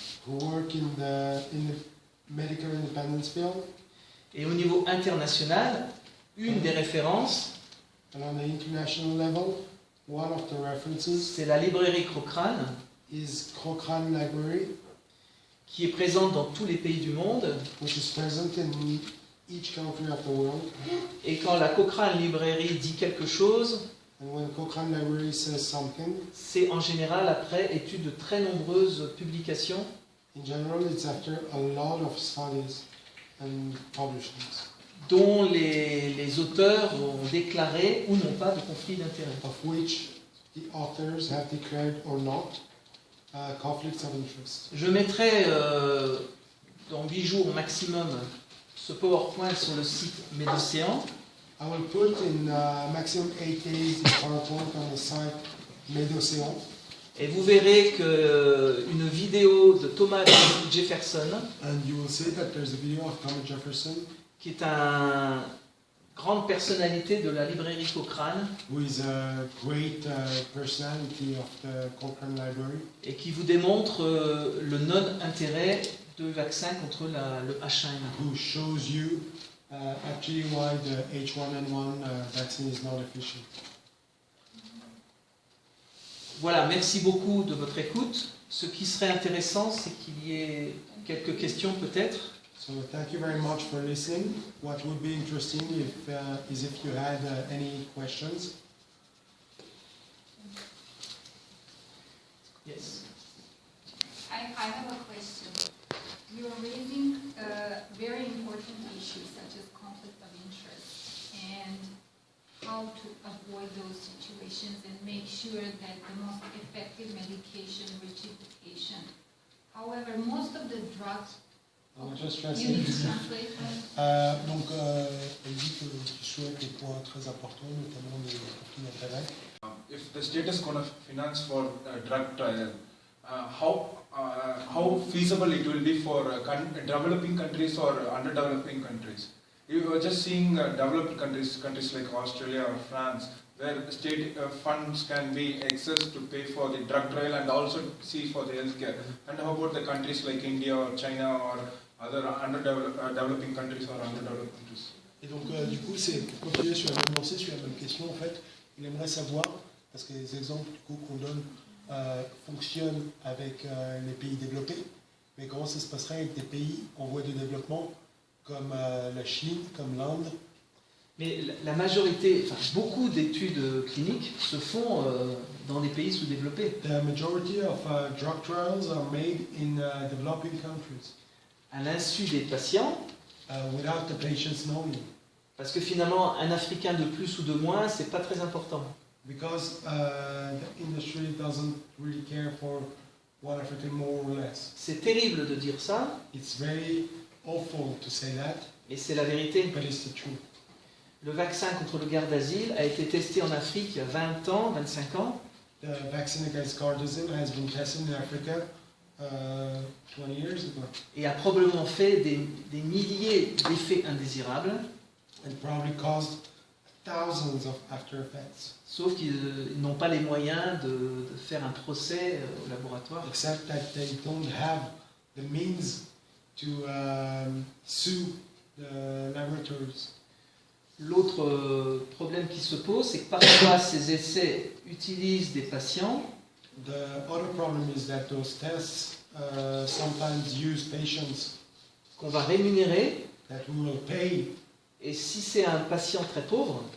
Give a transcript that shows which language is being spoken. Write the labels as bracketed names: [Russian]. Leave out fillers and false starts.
[English] who work in the medical independence field, [French] et au niveau international, une des références, [English] and on the international level, one of the references, [French] c'est la librairie Cochrane, [English] is Cochrane Library, [French] qui est présente dans tous les pays du monde. [English] which is present in each country of the world. [French] Et quand la Cochrane Librairie dit quelque chose, [English] And when Cochrane Library says something, [French] c'est en général après étude de très nombreuses publications [English] in general it's after a lot of studies and publications, [French] dont les auteurs ont déclaré ou n'ont pas de conflit d'intérêt. [English] of which the authors have declared or not conflicts of interest. [French] Je mettrai dans 8 jours maximum ce PowerPoint sur le site Médocéan. [English] I will put in maximum 8 days the PowerPoint on the site Médocéan. [French] Et vous verrez qu'une vidéo de Thomas Jefferson, [English] And you will see that there's a video of Thomas Jefferson, [French] qui est une grande personnalité de la librairie Cochrane, [English] who is a great personality of the Cochrane Library, [French] et qui vous démontre le non-intérêt de vaccin contre le H1N1. [English] who shows you actually why the H1N1 vaccine is not efficient. [French] Voilà, merci beaucoup de votre écoute. Ce qui serait intéressant, c'est qu'il y ait quelques questions peut-être. [English] So thank you very much for listening. What would be interesting is if you had any questions. Yes. I have a question. You are raising very important issues such as conflict of interest and how to avoid those situations and make sure that the most effective medication reaches the patient. However, most of the drugs. Just You need to translate. [French] Donc, elle dit que tu souhaites des points très importants, notamment les conflits d'intérêts. [English] If the state is going to finance for drug trial, how feasible it will be for developing countries or underdeveloping countries? You are just seeing developed countries like Australia or France, where state funds can be accessed to pay for the drug trial and also see for the healthcare. And how about the countries like India or China or other developing countries or underdeveloped countries? [French] Et donc, du coup, c'est pour continuer sur la même lancée, sur la même question, en fait, il aimerait savoir, parce que les exemples du coup, qu'on donne fonctionnent avec les pays développés, Mais comment ça se passerait avec des pays en voie de développement comme la Chine, comme l'Inde? Mais la majorité, enfin beaucoup d'études cliniques se font dans des pays sous-développés. [English] The majority of drug trials are made in developing countries [French] À l'insu des patients, [English] without the patients knowing. [French] parce que finalement, un Africain de plus ou de moins, c'est pas très important. [English] Because the industry doesn't really care for one African more or less. [French] C'est terrible de dire ça, [English] It's very awful to say that, [French] mais c'est la vérité. [English] but it's the truth. [French] Le vaccin contre le Gardasil a été testé en Afrique il y a 20 ans, 25 ans, [English] The vaccine against Gardasil has been tested in Africa 20 years ago [French] et a probablement fait des milliers d'effets indésirables, [English] and probably caused thousands of after effects, [French] sauf qu'ils n'ont pas les moyens de faire un procès au laboratoire. [English] except that they don't have the means to sue the laboratories. [French] L'autre problème qui se pose, c'est que parfois ces essais utilisent des patients [English] The other problem is that those tests sometimes use patients [French] qu'on va rémunérer, [English] that we will pay, [French] et si c'est un patient très pauvre,